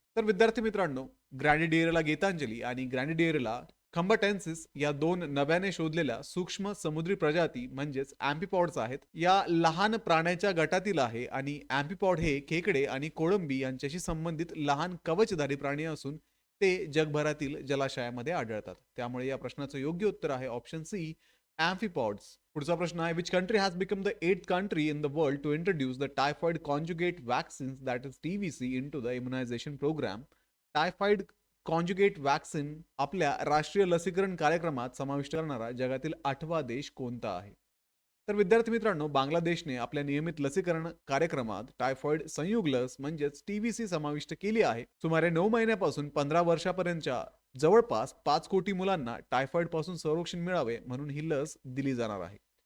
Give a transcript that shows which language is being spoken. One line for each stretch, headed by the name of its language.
Marathi: तर विद्यार्थी मित्रांनो, ग्रँडिडिएरेला गीतांजली आणि ग्रँडिडिएरेला खंबाटेन्सिस या दोन नव्याने शोधलेल्या सूक्ष्म समुद्री प्रजाती म्हणजेच अँफिपॉड्स आहेत. या लहान प्राण्याच्या गटातील आहे आणि अँफिपॉड हे खेकडे आणि कोळंबी यांच्याशी संबंधित लहान कवचधारी प्राणी असून ते जगभरातील जलाशयामध्ये आढळतात. त्यामुळे या प्रश्नाचं योग्य उत्तर आहे ऑप्शन सी, अँफिपॉड्स. पुढचा प्रश्न आहे
English: Which country has become the 8th country in the world to introduce the typhoid conjugate vaccines that is TVC into the immunization program.
Marathi: Typhoid conjugate vaccine आपल्या राष्ट्रीय लसीकरण कार्यक्रमात समाविष्ट करणारा जगातील 8वा देश कोणता आहे? तर विद्यार्थी मित्रांनो, बांगलादेशने आपल्या नियमित लसीकरण कार्यक्रमात टायफॉइड संयुग लस म्हणजेच TVC समाविष्ट केली आहे. सुमारे 9 महिन्यापासून 15 वर्षापर्यंतच्या जवळपास 5 कोटी मुलांना टायफॉइड पासून संरक्षण मिळावे म्हणून ही लस दिली जाणार आहे.